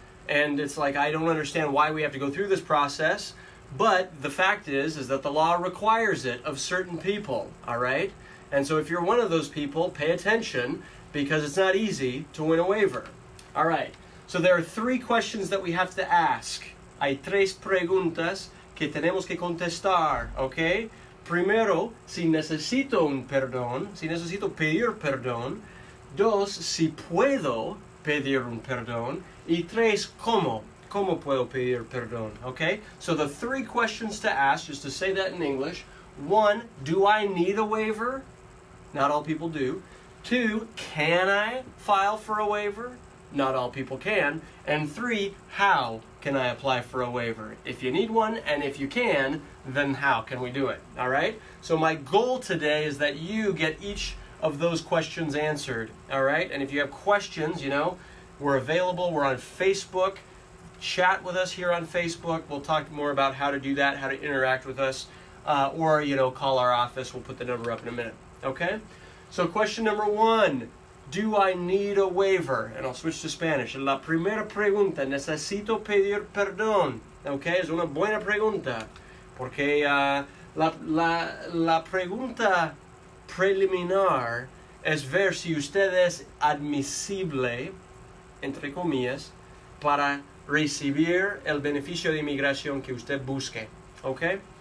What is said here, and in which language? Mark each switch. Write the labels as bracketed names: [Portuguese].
[English] And it's like I don't understand why we have to go through this process. But the fact is that the law requires it of certain people, all right? And so if you're one of those people, pay attention, because it's not easy to win a waiver. All right, so there are 3 questions that we have to ask. [Spanish] Hay 3 preguntas que tenemos que contestar, ¿ok? Primero, si necesito un perdón, si necesito pedir perdón. 2, si puedo pedir un perdón. Y 3, ¿cómo? ¿Cómo puedo pedir perdón? [English] Okay? So the 3 questions to ask, just to say that in English. 1, do I need a waiver? Not all people do. 2, can I file for a waiver? Not all people can. And 3, how can I apply for a waiver? If you need one, and if you can, then how can we do it? All right? So my goal today is that you get each of those questions answered. All right? And if you have questions, we're available. We're on Facebook. Chat with us here on Facebook. We'll talk more about how to do that, how to interact with us, or call our office. We'll put the number up in a minute. Okay? So question number 1, do I need a waiver? And I'll switch to Spanish. [Spanish] La primera pregunta, necesito pedir perdón. Okay? Es una buena pregunta, porque la pregunta preliminar es ver si usted es admisible, entre comillas, para recibir el beneficio de inmigración que usted busque, ¿ok?